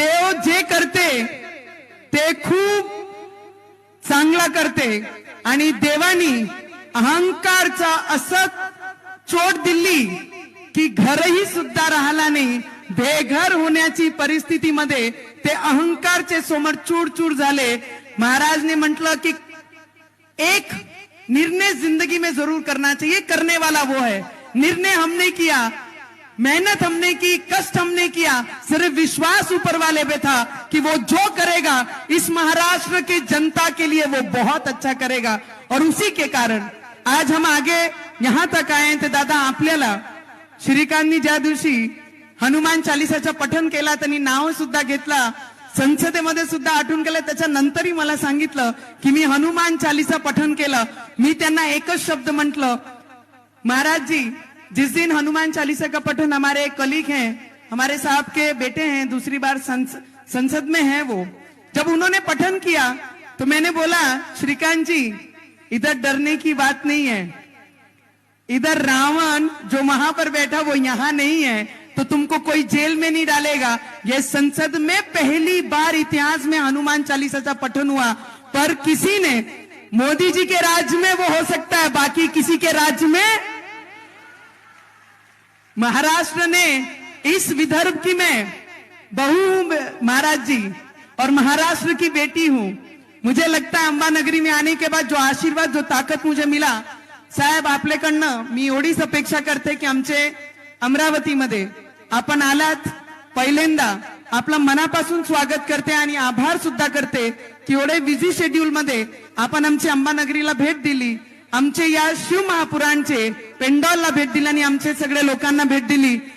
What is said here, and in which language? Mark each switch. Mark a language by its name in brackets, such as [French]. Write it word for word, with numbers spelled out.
[Marathi] देव जे करते ते खूप चांगला करते, आणि देवानी अहंकारचा असत चोट दिली की घरही सुद्धा राहिला नाही। बेघर होण्याची परिस्थितीमध्ये ते अहंकारचे समोर चूरचूर झाले। महाराजने म्हटलं की [Hindi] एक निर्णय जिंदगी में जरूर करना चाहिए, करने वाला वो है। निर्णय हमने किया, मेहनत हमने की, कष्ट हमने किया, सिर्फ विश्वास ऊपर वाले पे था कि वो जो करेगा इस महाराष्ट्र की जनता के लिए वो बहुत अच्छा करेगा। और उसी के कारण आज हम आगे यहाँ तक आए। [Marathi] तो दादा, आपल्याला श्रीकांतनी ज्या दिवशी हनुमान चालीसाचा पठन केला, त्यांनी नाव सुद्धा घेतला, संसदेमध्ये सुद्धा आठवण केलं। त्याच्यानंतरही मला सांगितलं की मी हनुमान चालीसा पठन केलं। मी त्यांना एकच शब्द म्हटलं, [Hindi] महाराज जी, जिस दिन हनुमान चालीसा का पठन, हमारे कलीग हैं, हमारे साहब के बेटे हैं, दूसरी बार संस, संसद में हैं वो, जब उन्होंने पठन किया तो मैंने बोला, श्रीकांत जी, इधर डरने की बात नहीं है, इधर रावण जो वहां पर बैठा वो यहाँ नहीं है, तो तुमको कोई जेल में नहीं डालेगा। ये संसद में पहली बार इतिहास में हनुमान चालीसा का पठन हुआ, पर किसी ने, मोदी जी के राज्य में वो हो सकता है, बाकी किसी के राज्य में, महाराष्ट्र ने इस विदर्भ की मैं बहू हूं महाराज जी, और महाराष्ट्र की बेटी हूं। मुझे लगता है अंबा नगरी में आने के बाद जो आशीर्वाद, जो ताकत मुझे मिला, [Marathi] साहेब आपल्याकडनं मी एवढीच अपेक्षा करते की आमचे अमरावतीमध्ये आपण आलात, पहिल्यांदा आपलं मनापासून स्वागत करते आणि आभार सुद्धा करते की एवढे बिझी शेड्यूल मध्ये आपण आमच्या अंबा नगरीला भेट दिली, आमचे या शिव महापुराणचे पेंडॉलला भेट दिली आणि आमचे सगळे लोकांना भेट दिली।